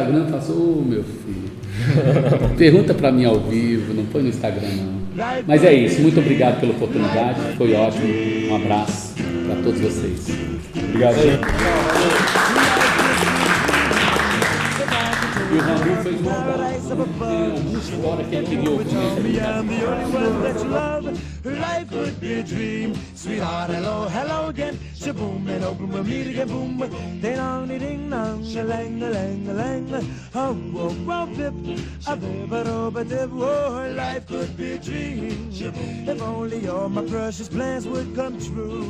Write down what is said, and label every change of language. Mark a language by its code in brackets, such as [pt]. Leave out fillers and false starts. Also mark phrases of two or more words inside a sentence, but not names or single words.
[pt] Eu faço, meu filho, pergunta para mim ao vivo, não põe no Instagram não. Mas é isso, muito obrigado pela oportunidade, foi ótimo. Um abraço para todos vocês. Obrigado, gente. E o Ramil fez uma história que ele queria ouvir. [en] I'm the only one that you love. Life would be a dream. Sweetheart, hello, hello again. Shaboom, and open, we'll meet again. Boom, ding dong, ding dong, a lang, a lang, a lang. Oh, oh, oh, pip, a bip, a dip. Oh, life could be a dream. If only all my precious plans would come true.